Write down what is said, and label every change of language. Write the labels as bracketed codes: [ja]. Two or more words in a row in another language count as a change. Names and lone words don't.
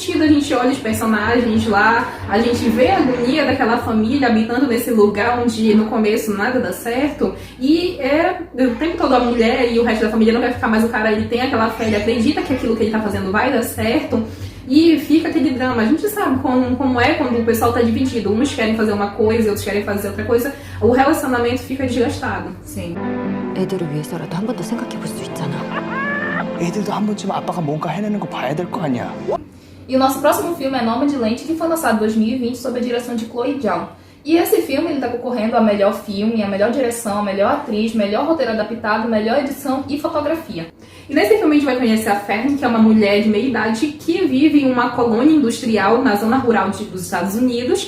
[pt] A gente olha os personagens lá, a gente vê a agonia daquela família habitando nesse lugar onde no começo nada dá certo, e o tempo todo a mulher e o resto da família não vai ficar, mas o cara, ele tem aquela fé, ele acredita que aquilo que ele tá fazendo vai dar certo. E fica aquele drama. A gente sabe como é quando o pessoal tá dividido. Uns querem fazer uma coisa, outros querem fazer outra coisa. O relacionamento fica desgastado. Sim. [ko] 애들을 위해서라도 한 번 더 생각해 볼 수 있잖아. 애들도 한 번쯤 아빠가 뭔가 해내는 거 봐야 될 거 아니야. [pt] E o nosso próximo filme é Nomadland, que foi lançado em 2020 sob a direção de Chloe Zhao. E esse filme ele está concorrendo a melhor filme, a melhor direção, a melhor atriz, melhor roteiro adaptado, melhor edição e fotografia. E nesse filme a gente vai conhecer a Fern, que é uma mulher de meia idade que vive em uma colônia industrial na zona rural dos Estados Unidos.